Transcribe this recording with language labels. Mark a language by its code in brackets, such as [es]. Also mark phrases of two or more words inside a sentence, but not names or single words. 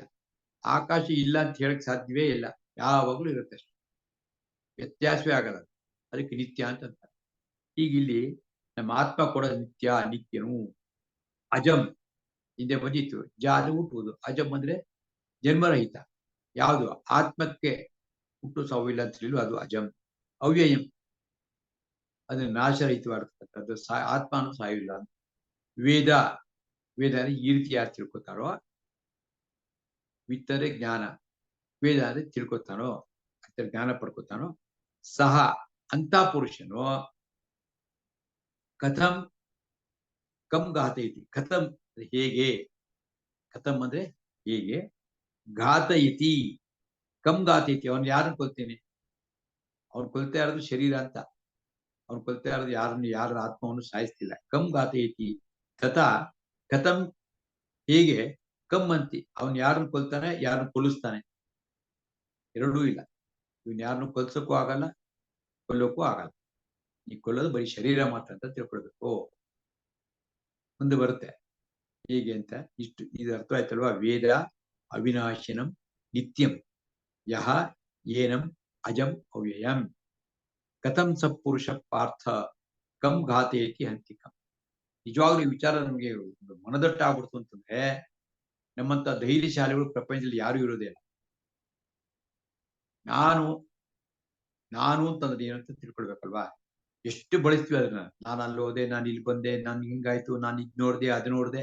[kn] ಆಕಾಶ ಇಲ್ಲ ಅಂತ ಹೇಳಕ್ ಸಾಧ್ಯವೇ ಇಲ್ಲ, ಯಾವಾಗ್ಲೂ ಇರುತ್ತೆ ಅಷ್ಟೆ, ವ್ಯತ್ಯಾಸವೇ ಆಗಲ್ಲ. ಅದಕ್ಕೆ ನಿತ್ಯ ಅಂತ ಅಂತಾರೆ. ಈಗ ಇಲ್ಲಿ ನಮ್ಮ ಆತ್ಮ ಕೂಡ ನಿತ್ಯ, ನಿತ್ಯನು. ಅಜಂ ಹಿಂದೆ ಬಂದಿತ್ತು, ಜಾದ ಹುಟ್ಟುವುದು, ಅಜಂ ಅಂದ್ರೆ ಜನ್ಮರಹಿತ. ಯಾವುದು ಆತ್ಮಕ್ಕೆ ಹುಟ್ಟು ಸಾವಿಲ್ಲ ಅಂತ ಹೇಳಿ ಅದು ಅಜಂ. ಅವ್ಯಯಂ ಅದು ನಾಶರಹಿತವಾಗಿರ್ತಕ್ಕಂಥದ್ದು, ಆತ್ಮ ಅನ್ನೋ ಸಾವಿಲ್ಲ. ವೇದ, ವೇದ ಅಂದ್ರೆ ಈ ರೀತಿ ಯಾರು ತಿಳ್ಕೊತಾರೋ, ವಿತ್ತರೆ ಜ್ಞಾನ, ವೇದ ಅಂದ್ರೆ ತಿಳ್ಕೊತಾನೋ, ಅಂತ ಜ್ಞಾನ ಪಡ್ಕೊತಾನೋ, ಸಹ ಅಂತ ಪುರುಷನು [sa] ಕಥಂ ಕಂ ಘಾತಯತಿ, [kn] ಕಥಂ ಹೇಗೆ, ಕಥಂ ಅಂದ್ರೆ ಹೇಗೆ, [sa] ಘಾತಯತಿ ಕಂ ಘಾತಯತಿ, [kn] ಅವನು ಯಾರನ್ನು ಕೊಲ್ತೇನೆ, ಅವ್ನು ಕೊಲ್ತಾ ಇರೋದು ಶರೀರ ಅಂತ, ಅವ್ನು ಕೊಲ್ತಾ ಇರೋದು ಯಾರ ಆತ್ಮವನ್ನು ಸಾಯಿಸ್ತಿಲ್ಲ. [sa] ಕಂ ಘಾತಯತಿ ತಥಾ [kn] ಕಥಂ ಹೇಗೆ, ಕಂ ಅಂತಿ, ಅವನು ಯಾರನ್ನು ಕೊಲ್ತಾನೆ, ಯಾರನ್ನು ಕೊಲ್ಲಿಸ್ತಾನೆ, ಎರಡೂ ಇಲ್ಲ. ಇವನ್ ಯಾರನ್ನು ಕೊಲ್ಸಕ್ಕೂ ಆಗಲ್ಲ, ಕೊಲ್ಲೋಕ್ಕೂ ಆಗಲ್ಲ. ಈ ಕೊಲ್ಲೋದು ಬರೀ ಶರೀರ ಮಾತ್ರ ಅಂತ ತಿಳ್ಕೊಳ್ಬೇಕು. ಮುಂದೆ ಬರುತ್ತೆ ಹೇಗೆ ಅಂತ. ಇಷ್ಟು ಇದು ಅರ್ಥ ಆಯ್ತಲ್ವಾ? [sa] ವೇದ ಅವಿನಾಶಿನಂ ನಿತ್ಯಂ ಯಹ ಏನಂ ಅಜಂ ಅವ್ಯಯಂ ಕಥಂ ಸತ್ಪುರುಷ ಪಾರ್ಥ ಕಂ ಘಾತೇತಿ ಹಂತಿಕಂ. [kn] ನಿಜವಾಗ್ಲೂ ಈ ವಿಚಾರ ನಮಗೆ ಮನದಟ್ಟಾಗ್ಬಿಡ್ತು ಅಂತಂದ್ರೆ, ನಮ್ಮಂತ ಧೈರ್ಯಶಾಲಿಗಳು ಪ್ರಪಂಚದಲ್ಲಿ ಯಾರು ಇರೋದೇ ಇಲ್ಲ. ನಾನು ಅಂತಂದ್ರೆ ಏನಂತ ತಿಳ್ಕೊಳ್ಬೇಕಲ್ವಾ? ಎಷ್ಟು ಬಳಸ್ತೀವಿ ಅದನ್ನ. ನಾನು ಅಲ್ಲಿ ಹೋದೆ, ನಾನು ಇಲ್ಲಿ ಬಂದೆ, ನಾನು ಹಿಂಗಾಯ್ತು, ನಾನು ಇದ್ ನೋಡ್ದೆ, ಅದು ನೋಡ್ದೆ.